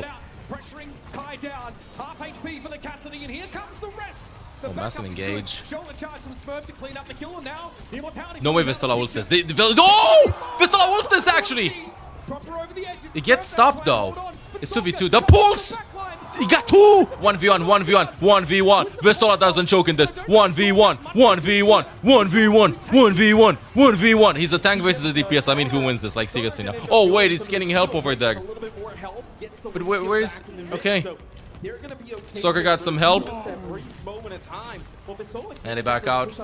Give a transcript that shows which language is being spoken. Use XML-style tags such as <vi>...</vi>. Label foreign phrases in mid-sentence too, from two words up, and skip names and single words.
<en>Pressuring Kai down. Half HP for the Cassidy, and here comes the rest. Oh, massive engage. Shoulder charge from Smurf to clean up the kill, and now Immortality. No way Vistola ults this. Oh! Vistola ults this actually! It gets stopped though. It's 2v2. The pulse! He got 2! 1v1, 1v1, 1v1. Vistola doesn't choke in this. 1v1, 1v1, 1v1, 1v1, 1v1. He's a tank versus a DPS. I mean, who wins this? Like, seriously now. Oh, wait, he's getting help over there. But where's... Okay. Stalker got some help. And he back out.</en>